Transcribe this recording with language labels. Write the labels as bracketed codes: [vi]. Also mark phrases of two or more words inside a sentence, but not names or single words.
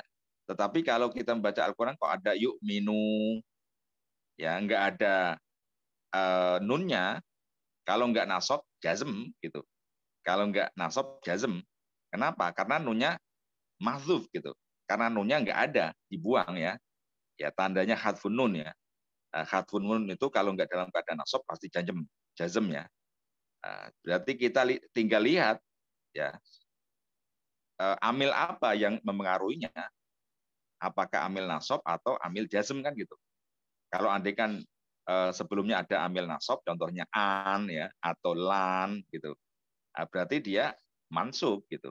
[id] Tetapi kalau kita membaca Al-Qur'an kok ada yu'minu, ya nggak ada nunnya, kalau nggak nasab jazm gitu. Kalau nggak nasab jazm. Kenapa? Karena nunnya mahdzuf gitu. Karena nunnya nggak ada, dibuang ya. Ya tandanya [ar] حذف النون [id] ya. [ar] حذف النون [id] itu kalau nggak dalam keadaan nasab pasti jazm ya. Berarti kita tinggal lihat ya amil apa yang memengaruhinya. Apakah amil nasab atau amil jazm kan gitu. Kalau andaikan sebelumnya ada amil nasab, contohnya an ya atau lan gitu, berarti dia mansub gitu.